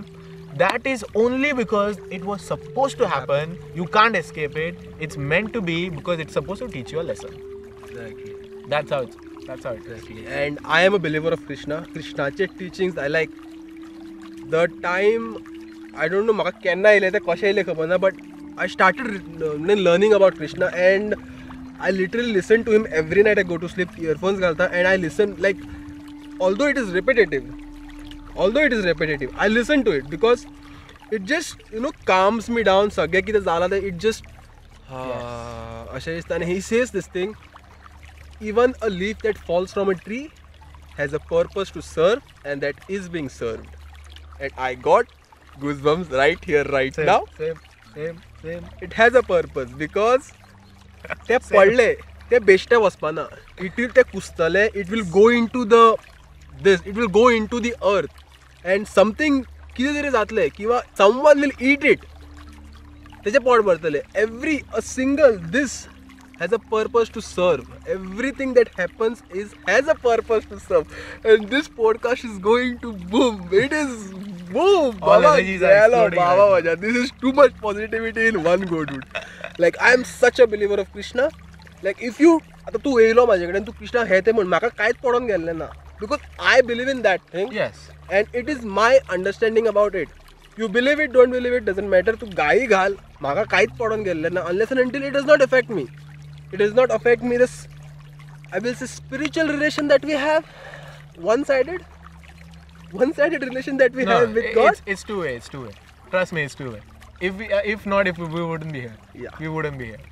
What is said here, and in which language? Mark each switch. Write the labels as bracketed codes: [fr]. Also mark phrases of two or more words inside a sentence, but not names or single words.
[en] That is only because it was supposed to happen. You can't escape it. It's meant to be because it's supposed to teach you a lesson. Exactly. That's how it is. And I am a believer of Krishna. Krishna's teachings, I like. The time, I don't know, [kok] म्हाका केन्ना येयलें तें कशें येयलें खबर ना, [en] but I started learning about Krishna, and I literally listen to him every night. I go to sleep, earphones घालता, and I listen, like, although it is repetitive, I listen to it because it just calms me down. [kok] सगळे कितें जालां तें [en] it just [kok] अशें दिसता. [en] And he says this thing, even a leaf that falls from a tree has a purpose to serve, and that is being served. And I got goosebumps right here, right now. Same. It has a purpose because [kok] ते पडले ते बेश्टे वचपाना. [en] It will [kok] ते कुसतले. [en] It will go into it will go into the earth, and something [kok] कितें तरी जातले किंवा [en] someone will eat it. [kok] तेजे पोट भरतले. [en] A single this has a purpose to serve. Everything that happens has a purpose to serve. And this podcast is going to boom. It is boom. All Baba, energies are exploding Baba, right Baba. This is too much positivity in one go, dude. Like, I am such a believer of Krishna. Like, if you [kok] आता तू येयलो माझे कडेन तू कृष्णा हे ते म्हण म्हाका कांयच पडोन गेल्लें ना. [en] Because I believe in that thing. Yes. And it is my understanding about it. You believe it, don't believe it, doesn't matter. [kok] तू गाई घाल म्हाका कांयच पडोन गेल्लें ना. [en] Unless and until it does not affect me. It does not affect me. This, I will say, spiritual relation that we have, one-sided relation that we have with God. It's two-way. It's two-way. Trust me, it's two-way. If we wouldn't be here. Yeah. We wouldn't be here.